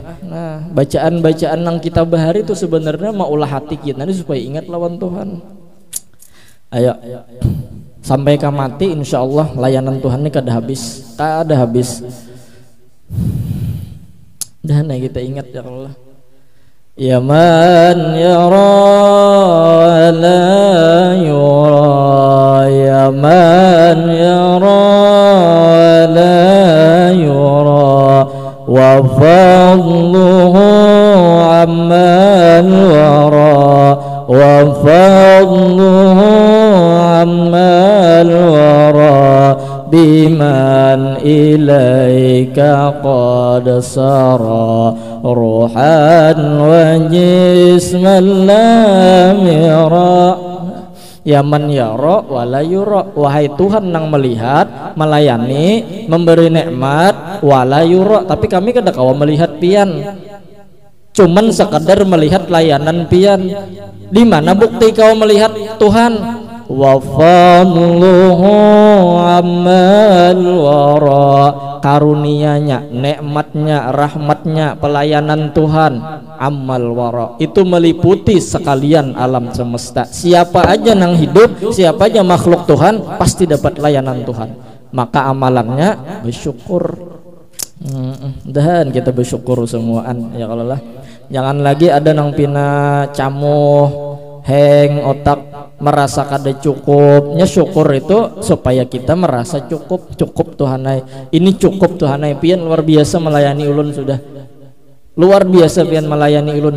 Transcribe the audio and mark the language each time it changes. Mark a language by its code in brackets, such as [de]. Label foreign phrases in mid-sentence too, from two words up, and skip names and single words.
[bjn] Nah bacaan-bacaan yang kita bahari itu sebenarnya maulah hati kita ini supaya ingat lawan Tuhan. Ayo sampai ke mati [ar] إن شاء الله [bjn] layanan Tuhan ini kada habis [ar] dan kita ingat يا الله يا من يرى لا يرى يا من يرى لا يرى وفضله عم الورى وفضله عم الورى بمن إليك قد سرى روحا وجسما لم يرى. يا من يرى ولا يرى, [bjn] wahai Tuhan yang melihat, melayani, memberi nikmat [ar] ولا يرى, [bjn] tapi kami kada kawa melihat pian, cuman sekadar melihat layanan pian. Di mana bukti kau melihat Tuhan? [ar] وفضله عم الورى, [bjn] karunianya, nikmatnya, rahmatnya, pelayanan Tuhan, [ar] عم الورى, [bjn] itu meliputi sekalian alam semesta. Siapa aja yang hidup, siapa aja makhluk Tuhan pasti dapat layanan Tuhan. Maka amalannya bersyukur. Dan kita bersyukur semuaan ya kalau lah. Jangan lagi ada nang pina camuh heng otak merasa kada cukupnya. Syukur itu supaya kita merasa cukup Tuhanai ini cukup Tuhanai pian luar biasa melayani ulun, sudah luar biasa pian melayani ulun.